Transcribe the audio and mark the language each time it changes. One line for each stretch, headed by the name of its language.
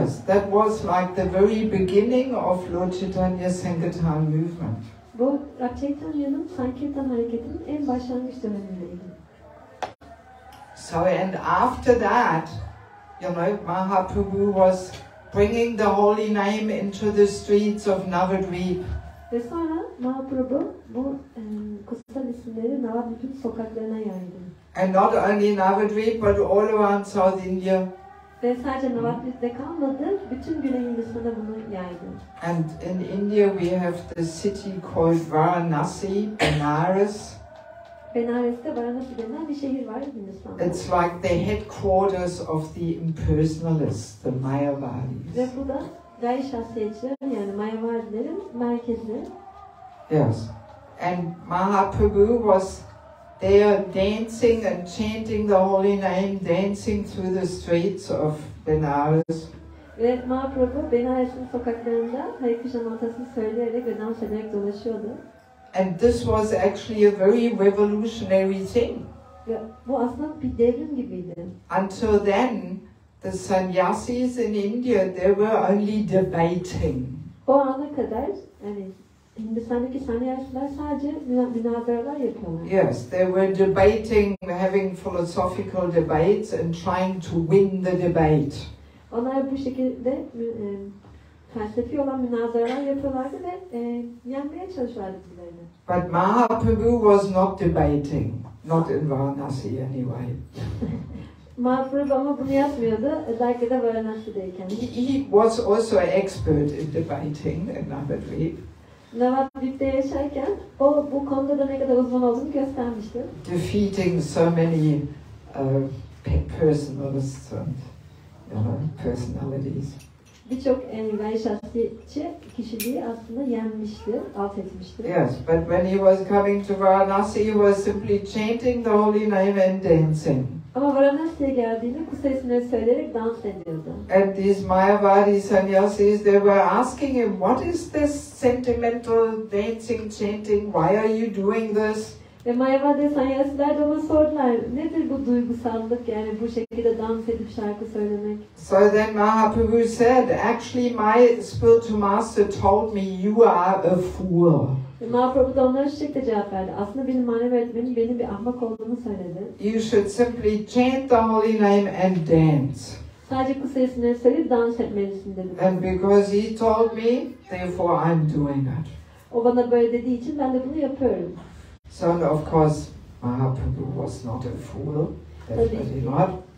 English: Yes, that was like the very beginning of Lord Chaitanya Sankirtan movement.
Turkish: Bu Rab Chaitanya'nın Sankirtan hareketinin en başlangıç dönemindeydi.
English: So, and after that, you know, Mahaprabhu was bringing the holy name into the streets of Navadvip.
Turkish: Ve sonra Mahaprabhu bu kutsal isimleri Navadvip'in sokaklarına yaydı.
English: And not only Navadvip, but all around South India.
Turkish: Ve sadece Navadvip'te kalmadı, bütün Güney Hindistan'da bunu yaydı.
English: And in India we have the city called Varanasi, Benares.
Turkish: Benares'te Varanasi denen bir şehir var Hindistan'da.
English: It's like the headquarters of the impersonalists, the Mayavadis.
Turkish: Ve bu da gayri şahsiyetçiler, yani Mayavadilerin merkezi.
English: Yes. And Mahaprabhu was there dancing and chanting the holy name, dancing through the streets of Benares.
Turkish: Ve Mahaprabhu Benares'in sokaklarında Hare Krişna mantrasını söyleyerek ve dans ederek dolaşıyordu.
English: And this was actually a very revolutionary thing.
Turkish: Ve bu aslında bir devrim gibiydi.
English: Until then, the sannyasis in India, they were only debating.
Turkish: O ana kadar yani Hindistan'daki sannyasiler sadece münazaralar yapıyorlar.
English: Yes, they were debating, having philosophical debates and trying to win the debate.
Turkish: Onlar bu şekilde felsefi olan münazaralar yapıyorlardı ve yenmeye çalışıyorlardı birbirlerini.
English: But Mahaprabhu was not debating, not in Varanasi anyway.
Turkish: Mahaprabhu ama bunu yapmıyordu, özellikle de Varanasi'deyken.
English: He was also an expert in debating in Navadvip.
Turkish: Navadvip'te yaşarken o bu konuda da ne kadar uzman olduğunu göstermişti.
English: Defeating so many personalists and personalities.
Turkish: Birçok gayri şahsiyetçi kişiliği aslında yenmişti, alt etmişti.
English: Yes, but when he was coming to Varanasi, he was simply chanting the holy name and dancing.
Turkish: Ama Varanasi'ye geldiğinde kutsal isimleri söyleyerek dans ediyordu.
English: And these Mayavadi sannyasis, they were asking him, what is this sentimental dancing, chanting? Why are you doing this?
Turkish: Ve Mayavadi sanyasiler de ona sordular, nedir bu duygusallık, yani bu şekilde dans edip şarkı söylemek?
English: So then Mahaprabhu said, actually my spiritual master told me you are a fool.
Turkish: Ve Mahaprabhu da onlara şu şekilde cevap verdi. Aslında benim manevi öğretmenim benim bir ahmak olduğumu söyledi.
English: You should simply chant the holy name and dance.
Turkish: Sadece kutsal isimleri söyleyip dans etmelisin dedi.
English: And because he told me, therefore I'm doing it.
Turkish: O bana böyle dediği için ben de bunu yapıyorum.
English: So of course Mahaprabhu was not a fool, definitely not.